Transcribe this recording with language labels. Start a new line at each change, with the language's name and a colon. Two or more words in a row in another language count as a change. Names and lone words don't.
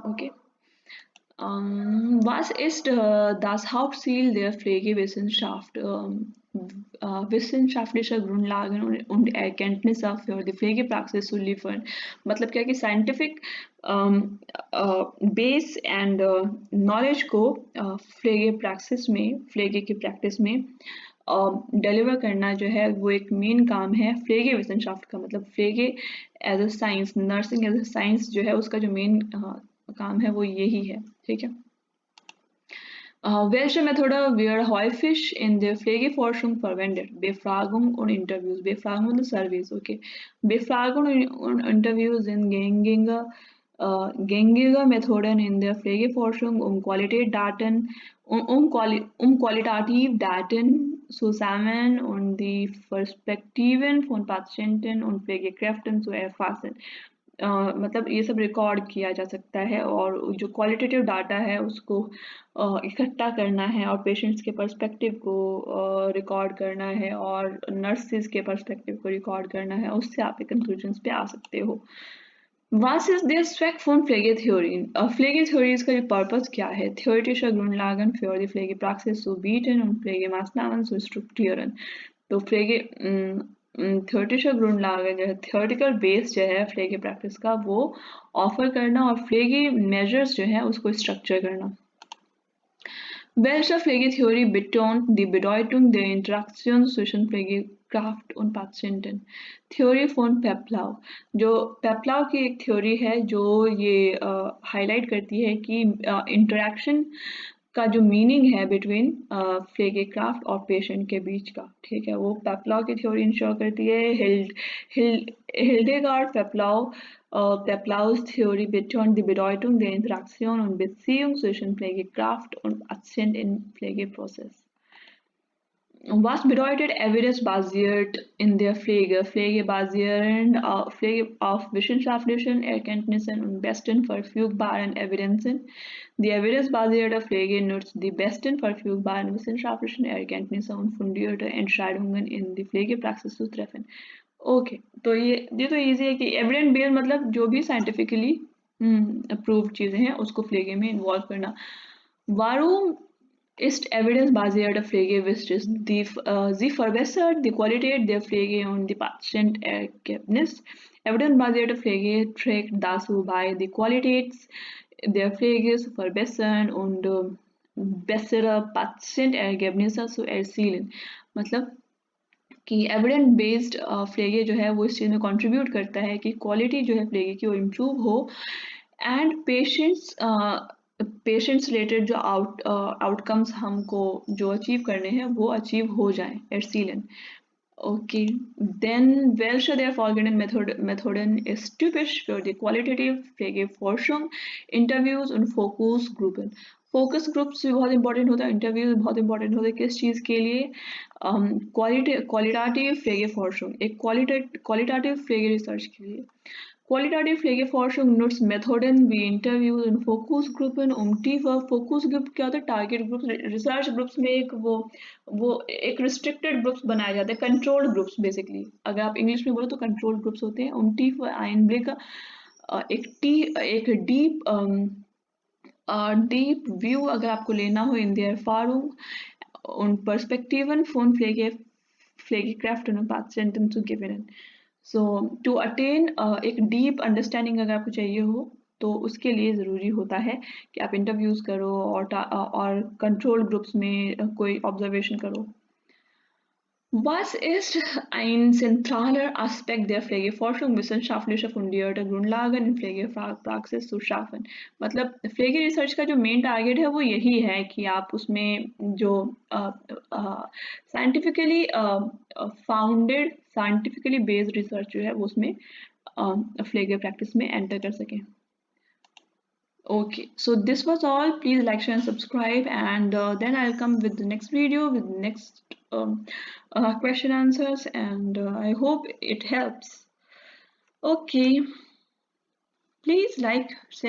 German: Okay. Was ist das Hauptziel der Pflegewissenschaft? Wissenschaftliche Grundlagen und Erkenntnisse für die Pflegepraxis zu liefern.
Hindi: मतलब क्या कि
English: scientific base and knowledge
Hindi: को फ्लेगे की प्रैक्टिस में डिलीवर करना जो है वो एक मेन काम है
German: Pflege Wissenschaft
Hindi: का. मतलब फ्लेगे
English: as a science, nursing as a science
Hindi: जो है उसका जो मेन काम है वो यही है. ठीक है.
German: Welche Methode wird häufig in der Pflegeforschung verwendet? Befragung und Interviews. Befragung und Surveys, okay. Befragung und Interviews sind gängige Methoden in der Pflegeforschung, qualitativ Daten zu sammeln und die Perspektiven von Patienten und Pflegekräften zu erfassen.
Hindi: मतलब ये सब रिकॉर्ड किया जा सकता है और जो
English: qualitative data
Hindi: है उसको इकट्ठा करना है और पेशेंट्स के पर्सपेक्टिव को रिकॉर्ड करना है और नर्सेज के पर्सपेक्टिव को रिकॉर्ड करना है, उससे आप एक कंक्लूजन्स पे आ सकते हो।
German: Was ist der Zweck von Pflegetheorien?
Hindi: Pflegetheorie इसका जो पर्पस क्या है?
German: Theoretische Grundlagen für die Pflegepraxis zu bieten und Pflegemaßnahmen zu strukturieren.
Hindi: तो
German: theoretische Grundlage
Hindi: जो है
English: theoretical base
Hindi: जो है फ्लेगी प्रैक्टिस का वो ऑफर करना और फ्लेगी मेजर्स जो है उसको स्ट्रक्चर करना।
German: Welche Pflegetheorie betont die Bedeutung der Interaktion zwischen Pflegekraft und Patienten? Theory von Peplau,
Hindi: जो पेप्लाव की एक थ्योरी है जो ये हाईलाइट करती है कि इंटरेक्शन का जो मीनिंग है बिटवीन फ्लेगेक्राफ्ट और पेशेंट के बीच का, ठीक है, वो पेप्लाव की थ्योरी इंश्योर करती है।
German: हिल्डेगार्ड Peplaus Theorie betont die Bedeutung der Interaktion und Beziehung zwischen Pflegekraft und Patient im Pflegeprozess. Was bedeutet evidence-basiert in der Pflege? Pflege auf wissenschaftlichen Erkenntnissen und besten verfügbaren Evidenzen. Die evidence-basierte Pflege nutzt die besten verfügbaren wissenschaftlichen Erkenntnisse und fundierte Entscheidungen in die Pflegepraxis zu treffen.
Hindi: ओके तो ये तो इजी है कि
English: evident based
Hindi: मतलब जो भी
English: scientifically approved
Hindi: चीजें हैं उसको फ्लेगे में इन्वॉल्व करना।
German: Warum ist evidenzbasierte Pflege wichtig? Sie verbessert die Qualität der Pflege und die Patientergebnis. Evidenzbasierte Pflege trägt dazu bei, die Qualität der Pflege zu verbessern und bessere Patientergebnisse zu erzielen.
Hindi: मतलब कि
English: evidence based
Hindi: फ्लेगे जो है वो इस चीज़ में कंट्रीब्यूट करता है कि क्वालिटी जो है फ्लेगे की वो इम्प्रूव हो एंड
English: patients related
Hindi: जो आउटकम्स हमको जो अचीव करने हैं वो अचीव हो जाए एर्सीलन।
English: Okay, then
German: welche der folgenden Methoden ist typisch für die qualitative Pflegeforschung? Interviews und Fokusgruppen.
English: focus groups
Hindi: भी बहुत इंपॉर्टेंट होता है, इंटरव्यूज बहुत इंपॉर्टेंट होता है किस चीज़ के लिए? क्वालिटेटिव Pflegeforschung, एक क्वालिटेटिव फ्लेगे रिसर्च के लिए।
German: Qualitative Pflegeforschung nutzt Methoden wie Interviews und Fokusgruppen, tiefer
English: focus group
Hindi: क्या होता है?
English: target groups, research groups
Hindi: में एक वो एक
English: restricted groups
Hindi: बनाए जाते हैं,
English: controlled groups basically.
Hindi: अगर आप इंग्लिश में बोलो तो
English: controlled groups
Hindi: होते हैं।
German: tiefer Einblick एक
English: deep view
Hindi: अगर आपको लेना हो
German: इन der Erfahrung und Perspektiven von Pflegekräften und Patienten zu gewinnen.
English: So to attain
Hindi: एक
English: deep understanding
Hindi: अगर आपको चाहिए हो तो उसके लिए ज़रूरी होता है कि आप इंटरव्यूज़ करो और
English: control groups
Hindi: में कोई ऑब्जर्वेशन करो।
German: Was ist ein zentraler Aspekt der Pflegeforschung, wissenschaftliche fundierte Grundlagen in Pflegepraxis zu schaffen?
Hindi: मतलब फ्लेगी रिसर्च का जो
English: main target
Hindi: है वो यही है कि आप उसमें जो
English: scientifically founded scientifically based research
Hindi: जो है वो उसमें फ्लेगी प्रैक्टिस में एंटर कर सकें।
English: Okay, so this was all. Please like, share and subscribe, and then I'll come with the next video with next question answers, and I hope it helps. Okay, please like, share and subscribe.